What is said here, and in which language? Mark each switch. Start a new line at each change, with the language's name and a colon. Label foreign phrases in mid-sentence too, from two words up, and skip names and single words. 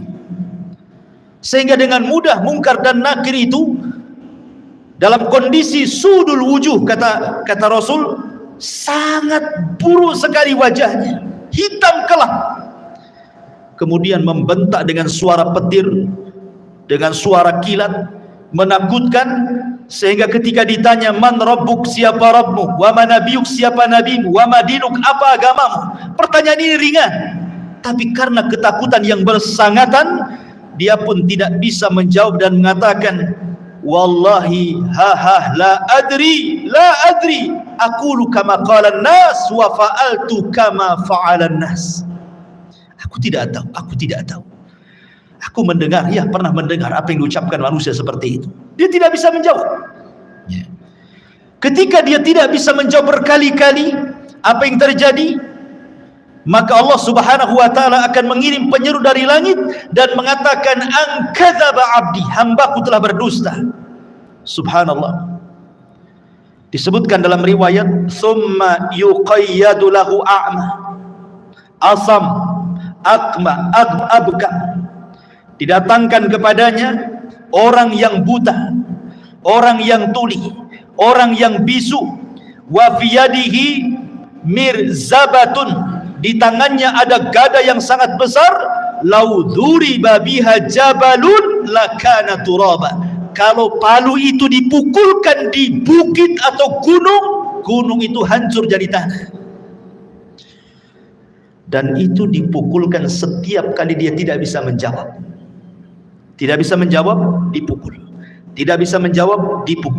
Indonesian: Sehingga dengan mudah Munkar dan Nakir itu dalam kondisi
Arabic: سود الوجوه,
Indonesian: kata Rasul, sangat buruk sekali wajahnya, hitam kelam. Kemudian membentak dengan suara petir, dengan suara kilat, menakutkan, sehingga ketika ditanya, man rabbuk, siapa Rabbmu,
Arabic: وما نبيك,
Indonesian: siapa nabimu,
Arabic: وما دينك,
Indonesian: apa agamamu, pertanyaan ini ringan, tapi karena ketakutan yang bersangatan, dia pun tidak bisa menjawab dan mengatakan,
Arabic: والله لا أدري أقول كما قال الناس وفعلت كما فعل الناس.
Indonesian: Aku tidak tahu. Aku mendengar, ya pernah mendengar apa yang diucapkan manusia seperti itu. Dia tidak bisa menjawab. Ya. Ketika dia tidak bisa menjawab berkali-kali, apa yang terjadi? Maka Allah
Arabic: سبحانه وتعالى
Indonesian: akan mengirim penyeru dari langit dan mengatakan,
Arabic: أن كذب عبدي,
Indonesian: hambaku telah berdusta. Subhanallah. Disebutkan dalam riwayat,
Arabic: ثم يقيض له أعمى أصم أكمه أبكم.
Indonesian: Didatangkan kepadanya orang yang buta, orang yang tuli, orang yang bisu,
Arabic: وفي يده مرزبة,
Indonesian: di tangannya ada gada yang sangat besar,
Arabic: لو ضرب بها جبل لكان ترابا.
Indonesian: Kalau palu itu dipukulkan di bukit atau gunung itu hancur jadi tanah. Dan itu dipukulkan setiap kali dia tidak bisa menjawab. Tidak bisa menjawab, dipukul. Tidak bisa menjawab, dipukul.